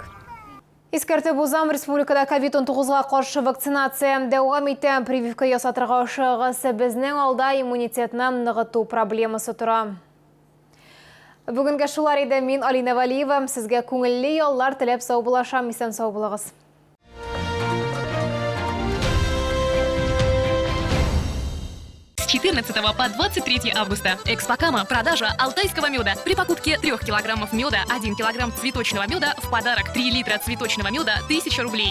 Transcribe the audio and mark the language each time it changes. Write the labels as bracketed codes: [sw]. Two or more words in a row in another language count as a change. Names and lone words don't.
[tt] Искәртеп узам, республикада COVID-19-га каршы вакцинация дәвам итә. Прививка ясатырга ашыгыз, безнең алда иммунитетны ныгыту проблемасы тора. Бүгінгі шулар иде, мин Алина Валиева, сезгә күңелле яллар теләп сау булашам, исән сау булыгыз. [ru] С 14 по 23 августа. Экспокама. Продажа алтайского меда. При покупке 3 килограммов меда, 1 килограмм цветочного меда в подарок 3 литра цветочного меда 1000 рублей.